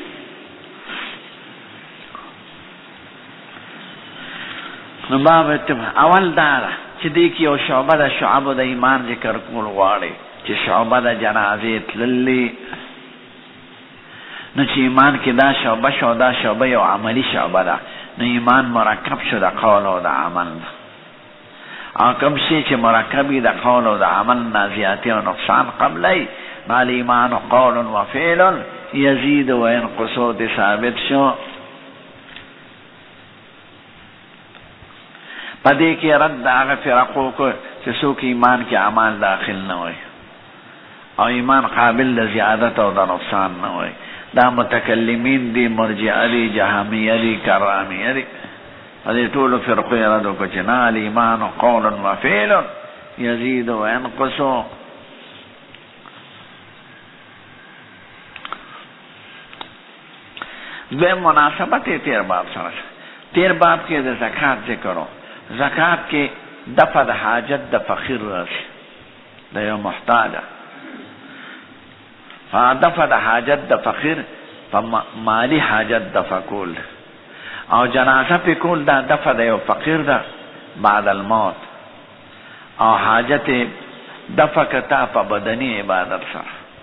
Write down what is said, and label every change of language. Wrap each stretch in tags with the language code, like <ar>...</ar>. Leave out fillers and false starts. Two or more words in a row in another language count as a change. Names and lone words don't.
<ps>نو باب اول دا ده چې دې کې یو شعبه د شعبو د ایمان ذکر کول غواړي چې شعبه د جنازې تللي. نو چې ایمان کې دا شعبه شو، دا شعبه یو عملی شعبه ده. نو ایمان مرکب شو د قول او د عمل نه، او کوم شی چې مرکبي د قول او د عمل نه زیاتې او نقصان قبلی، نو</ps> <ar>الایمان قول و فعل یزید و ینقص</ar> <ps>د ثابت شو. پدې کې رد هغه فرقو کو چې څوک ایمان کې اعمال داخل نه وي او ایمان قابل د زیادت او د نقصان نه وي. دا متکلمین دي، مرجئه دي، جهمیه دي، کرامیه دي. دې ټولو فرقو یې رد وکړو چې نه،</ps> <ar>الایمان قول و فعل یزید و ینقص.</ar> <ps>دویم مناسبت تیر باب سره. تیر باب کې د زکات ذکر، زکات کې دفع د حاجت د فقیر راشي د یو محتاجه، دفع د حاجت د فقیر په مالی حاجت دفع کول او جنازه په کول دا دفع د یو فقیر ده</ps> <ar>بعد الموت،</ar> <ps>او حاجت دفع کتا په بدنی عبادت سره.</ps>